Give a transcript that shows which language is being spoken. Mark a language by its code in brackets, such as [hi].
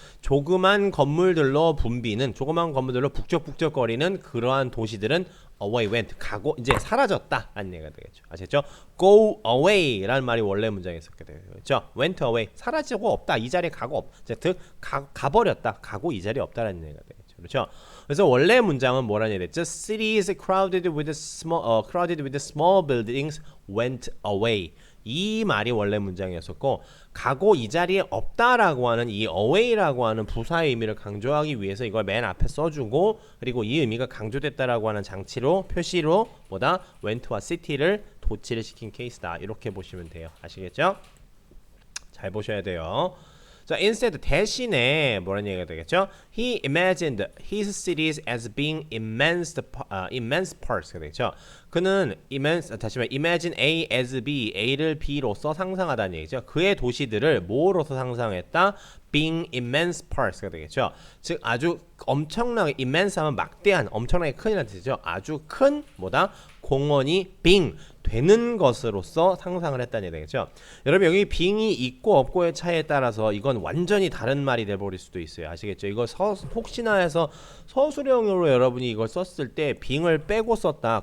[ko] 조그만 건물들로 북적북적거리는 그러한 도시들은 [en] away went, [ko] 가고 이제 사라졌다 라는 얘기가 되겠죠. 아시겠죠? [en] go away [ko] 라는 말이 원래 문장에 있었게 되죠. 그렇죠? [en] went away, [ko] 사라지고 없다, 이 자리에 가고 가버렸다, 가고 이 자리에 없다라는 얘기가 되겠죠. 그렇죠? 그래서 원래 문장은 뭐라는 얘기가 됐죠? [en] Cities crowded with small buildings went away. [ko] 이 말이 원래 문장이었었고, 가고 이 자리에 없다라고 하는 이 away라고 하는 부사의 의미를 강조하기 위해서 이걸 맨 앞에 써주고, 그리고 이 의미가 강조됐다라고 하는 표시로 went와 city를 도치를 시킨 케이스다. 이렇게 보시면 돼요. 아시겠죠? 잘 보셔야 돼요. 자, instead 대신에 뭐라는 얘기가 되겠죠? [en] He imagined his cities as being immense parts가 [ko] 되겠죠. 그는 [en] imagine A as B, [ko] A를 B로서 상상하다는 얘기죠. 그의 도시들을 뭐로서 상상했다? [en] being immense parts가 [ko] 되겠죠. 즉 아주 엄청나게 immense 하면 막대한, 엄청나게 큰이라는 뜻이죠. 아주 큰 공원이 being 되는 것으로서 상상을 했다는 얘기 되겠죠. 여러분 여기 being이 있고 없고의 차이에 따라서 이건 완전히 다른 말이 돼버릴 수도 있어요. 아시겠죠? 이거 혹시나 해서 서술형으로 여러분이 이걸 썼을 때 being을 빼고 썼다.